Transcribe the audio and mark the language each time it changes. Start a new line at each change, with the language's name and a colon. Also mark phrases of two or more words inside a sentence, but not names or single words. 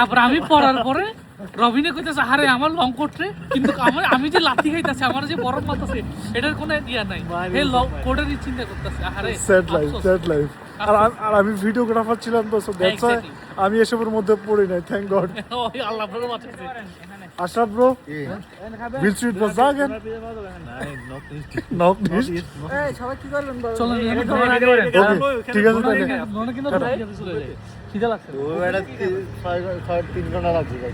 Bangla: তারপর আমি পড়ার পরে রবিনে কইতেছে আরে আমার লং কোট রে, কিন্তু আমি যে লাথি খাইতেছি আমার যে বরফ মারতেছে এটার কোনো ইয়া নাই, এই লং কোটের চিন্তা করতেছে। আরে
English: sad life, sad life.
Bangla: আর আমি ভিডিওগ্রাফার ছিলাম তো,
English: so that's why
Bangla: আমি এসবের মধ্যে পড়ি নাই,
English: thank God.
Bangla: ওই আল্লাহ ভালো বাঁচাইছে। আশরাফ ব্রো,
German: willst du etwas sagen? Noch nicht?
Bangla: চলো Okay, ঠিক আছে তাহলে। কিন্তু খিদে লাগছে। 3 ঘন্টা লাগছে।